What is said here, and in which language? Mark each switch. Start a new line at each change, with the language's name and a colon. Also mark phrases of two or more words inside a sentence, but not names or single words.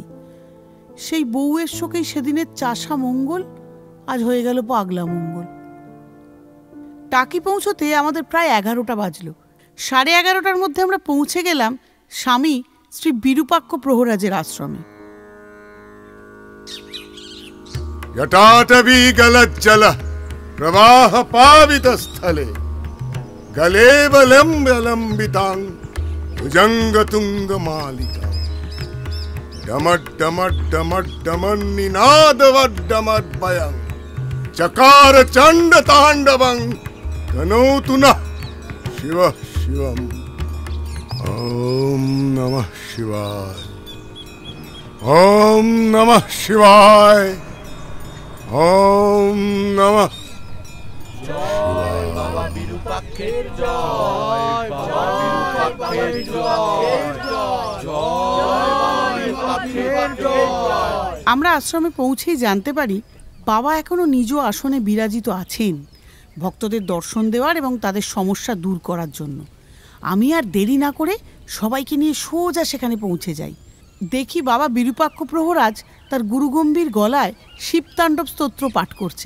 Bangla: সেই বউয়ের শোকেই সেদিনের চাষা মঙ্গল আজ হয়ে গেল পাগলা মঙ্গল। টাকি পৌঁছতে আমাদের প্রায় 11টা বাজলো। 11:30টার মধ্যে আমরা পৌঁছে গেলাম স্বামী শ্রী বিরূপাক্ষ প্রহরাজের আশ্রমে।
Sanskrit: यटाटवी गलज्जल प्रवाह पावित स्थले गले बलंबितांग भुजंग तुंग मालिका डमट डमट डमट डमन निनाद वड्डमट भयं चकार चंड तांडवं तनोतु नः शिव शिवम। ओम नमः शिवाय, ओम नमः शिवाय, ओम नमः।
Bangla: জয় বাবা বিরূপাক্ষের জয়, বাবা বিরূপাক্ষের জয়, জয় বাবা বিরূপাক্ষের জয়। আমরা আশ্রমে পৌঁছেই জানতে পারি বাবা এখনো নিজ আসনে বিরাজিত আছেন, ভক্তদের দর্শন দেওয়ার এবং তাদের সমস্যা দূর করার জন্য। আমি আর দেরি না করে সবাইকে নিয়ে সোজা সেখানে পৌঁছে যাই। দেখি বাবা বিরূপাক্ষ প্রহরাজ তার গুরুগম্ভীর গলায় শিবতাণ্ডব স্তোত্র পাঠ করছে।